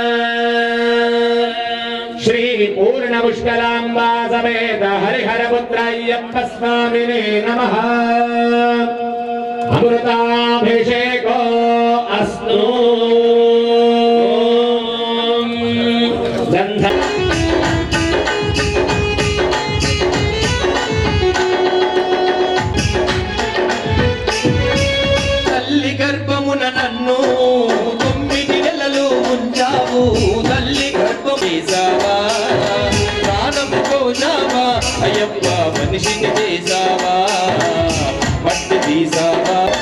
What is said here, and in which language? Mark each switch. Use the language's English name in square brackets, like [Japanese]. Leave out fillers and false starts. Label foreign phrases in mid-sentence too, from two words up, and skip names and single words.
[Sanskrit] श्री पूर्ण पुष्कलांबा समेत हरिहर पुत्र अय्यप्प स्वामिने नमः। अमृताभिषेको अस्तु। गंध [Telugu] తల్లి గర్భమున నన్ను 9 నెలలు ఉంచావు తల్లి గర్భం చేసావా ప్రాణము పోసావా అయ్యప్ప మనిషిని చేసావా మట్టి తీసావా